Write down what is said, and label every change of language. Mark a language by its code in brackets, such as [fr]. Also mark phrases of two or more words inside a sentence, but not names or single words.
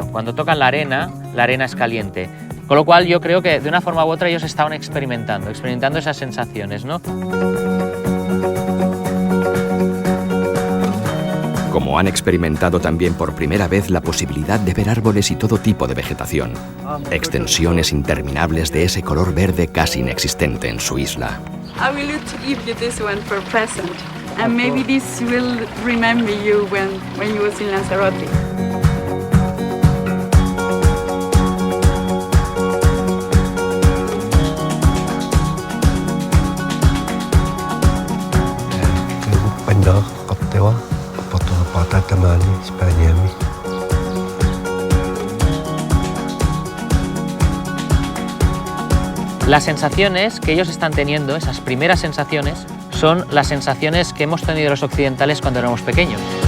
[es] Cuando tocan la arena es caliente. Con lo cual yo creo que de una forma u otra ellos estaban experimentando esas sensaciones, ¿no? Como han experimentado también por primera vez la posibilidad de ver árboles y todo tipo de vegetación, extensiones interminables de ese color verde casi inexistente en su isla. [en] I will give you this one for present, and maybe this will remember you when you was in Lanzarote. Pendak kaptewa tamani Spaniami. [es] Las sensaciones que ellos están teniendo, esas primeras sensaciones, son las sensaciones que hemos tenido los occidentales cuando éramos pequeños.